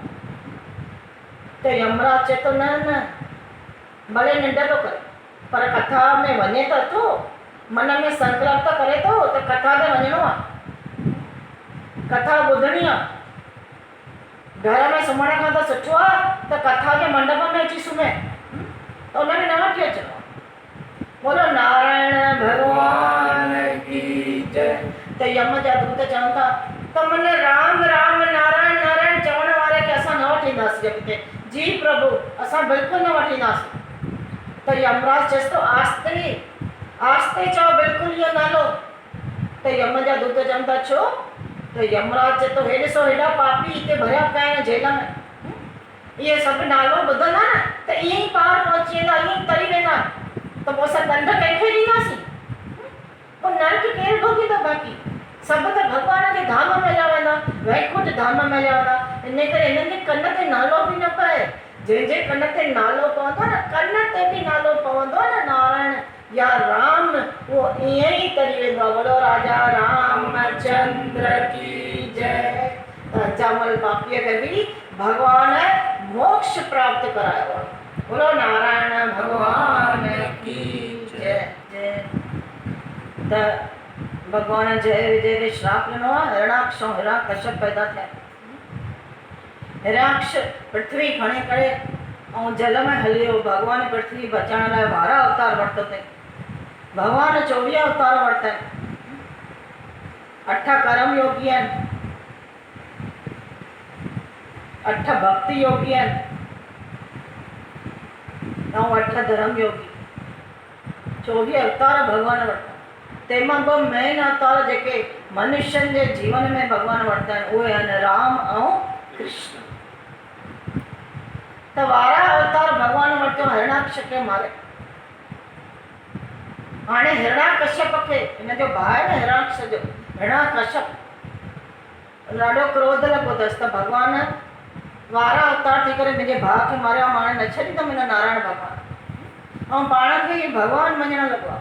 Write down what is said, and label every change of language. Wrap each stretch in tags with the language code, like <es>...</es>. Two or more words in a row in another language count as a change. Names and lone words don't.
<sd>त यमराज चए थो न न भले निंड थो करे पर कथा में वञे त थो, मन में संकल्प त करे थो त कथा ते वञिणो आहे, कथा ॿुधणी आहे। घर में सुम्हण खां त सुठो आहे त कथा खे मंडप में अची सुम्हे, त उनखे न वठी अचिणो आहे।</sd> <hi>बोलो नारायण भगवान की जय।</hi> <sd>त यम जा दूत चवनि था त मन राम राम नारायण नारायण चवण वारे खे असां न वठींदासीं अॻिते। जी प्रभु असां बिल्कुलु न वठींदासीं। त यमराज चएसि थो आस्ते आस्ते चओ बिल्कुलु इहो नालो। त यम जा दूत चवनि था छो? त यमराज चए थो हे ॾिसो हेॾा पापी हिते भरिया पिया आहिनि जेल में, इहे सभु नालो ॿुधंदा न त ईअं ई पार पहुची वेंदा, ईअं ई तरी वेंदा, त पोइ असां दंड कंहिंखे ॾींदासीं? पोइ नर्क केरु भोगींदो? बाक़ी सभु त भॻवान जे धाम में हलिया वेंदा, वैकुंठ धाम में हलिया वेंदा। इन करे हिननि जे कन ते नालो बि न पए। जंहिंजे कन ते नालो पवंदो न, कन ते बि नालो पवंदो न नारायण या राम, उहो ईअं ई तरी वेंदो आहे।</sd> <hi>बोलो राजा रामचंद्र की जय।</hi> <sd>अजामल पापीअ खे बि भॻवान मोक्ष प्राप्त करायो आहे।</sd> <hi>बोलो नारायण भगवान की जय जय।</hi> <sd>त भगवान जय विजय खे श्राप ॾिनो आहे, हिरणाक्ष ऐं हिरण्यकश्यप पैदा थिया। हिरण्याक्ष पृथ्वी खणे करे ऐं जल में हली वियो। भगवान पृथ्वी बचाइण लाइ 12 अवतार वरितो अथई। भगवान 24 अवतार वरिता आहिनि। 8 कर्म योगी आहिनि, 8 भक्ति योगी आहिनि ऐं 8 धर्म योगी। 24 अवतार भगवान वरिता। तंहिंमां ॿ मेन अवतार जेके मनुष्यनि जे जीवन में भगवान वरिता आहिनि उहे आहिनि राम ऐं कृष्ण। त वारा अवतार भगवान वरितो हिरणाकश्यप खे मारे। हाणे हिरणाकश्यप खे हिन जो भाउ आहे न हिरणाकश्यप जो हिरणाकश्यप ॾाढो क्रोध लॻो अथसि त भॻवान वारा अवतार थी करे मुंहिंजे भाउ खे मारियो, मां हाणे न छॾींदमि हिन नारायण भॻवान, ऐं पाण खे ई भॻवानु मञणु लॻो आहे।</sd>